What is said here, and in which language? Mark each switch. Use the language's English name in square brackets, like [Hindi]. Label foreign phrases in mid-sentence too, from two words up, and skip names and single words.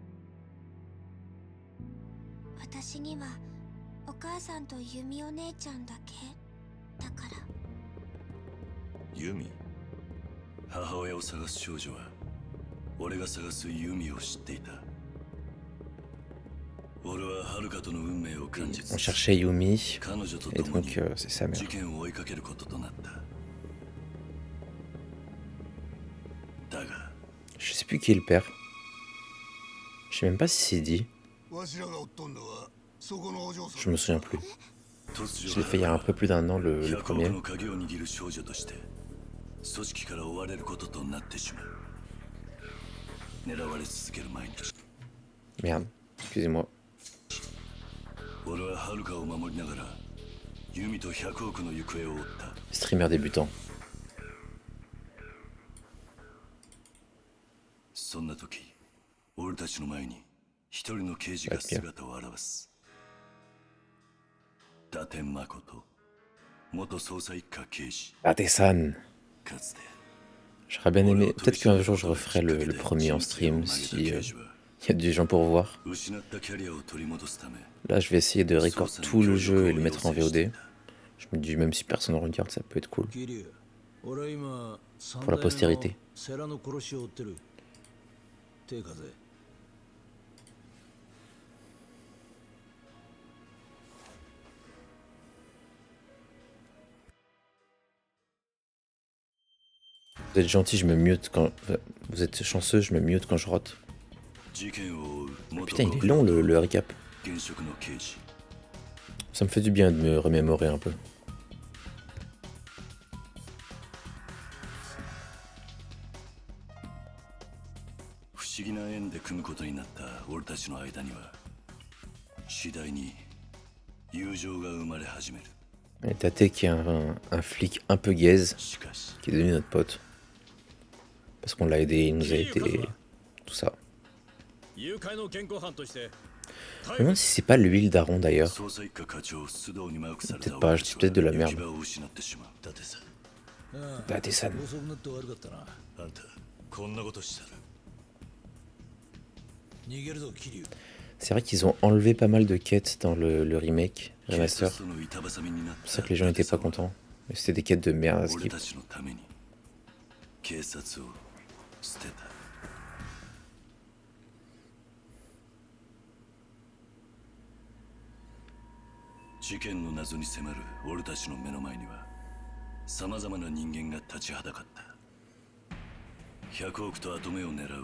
[Japanese] 私にはお母さんと弓お姉ちゃんだけだから。ユミ。母親を探す少女は俺が探すユミを知っていた。俺はハルカとの運命を感じ [French] On [Japanese] つつ [French] cherchait Yumi, [Japanese] 彼女と [French] et [Japanese] 共に [French] donc c'est sa mère. [Japanese] 事件を追いかけることとなった。だが [French] Je sais plus qui est le père. Je sais même pas si c'est dit. [Japanese] わしらがおっとんのは [French] Je me souviens plus. Je l'ai fait il y a un peu plus d'un an, le premier. [Japanese] の鍵を握る少女として組織から追われることとなってしまう。狙われ続ける毎日。 [French] Merde, excusez-moi. [Japanese] 俺はハルカを守りながらユミと100億の行方を追った。 [French] Streamer débutant. [Japanese] そんな時、俺たちの前に一人の刑事が姿を現す。伊達誠、元捜査一課刑事。 Ate-san. かつて [French] J'aurais bien aimé. Peut-être qu'un jour je referai le premier en stream si y a du gens pour voir. [Japanese] 失ったキャリアを取り戻すため [French] Là, je vais essayer de record tout le jeu et le mettre en VOD. Je me dis, même si personne ne regarde, ça peut être cool. Pour la postérité. Vous êtes gentil, je me mute quand... Vous êtes chanceux, je me mute quand je rote. [Japanese] 事件を追う元 [French] Putain, il est long le recap. [Japanese] 現職の刑事。 [French] Ça me fait du bien de me remémorer un peu. [Japanese] 不思議な縁で組むことになった俺たちの間には次第に友情が生まれ始める。 [French] Et Tate qui est un flic un peu gaze, [Japanese] しかし [French] qui est devenu notre pote. Parce qu'on l'a aidé, il nous a aidé, tout ça. Je me demande si c'est pas l'huile d'Aron d'ailleurs. [Japanese] 捜査一課課長須藤にマークされた [French] Peut-être pas, je dis peut-être de la [Japanese] 行 [French] merde. [Japanese] き場を失ってしまう。だってさ、 Tate-san. 遅くなって悪かったな。あんたこんなことしたら逃げるぞ、桐生。 [French] C'est vrai qu'ils ont enlevé pas mal de quêtes dans le remake, [Japanese] 警 [French] remaster. [Japanese] 察との板挟みになっ [French] C'est pour ça [Japanese] た [French] que les gens étaient pas contents. Mais c'était des quêtes de merde à [Japanese] 俺 [French] skip. [Japanese] たちのために警察を捨てた。事件の謎に迫る俺たちの目の前には様々な人間が立ちはだかった。100億と跡目を狙う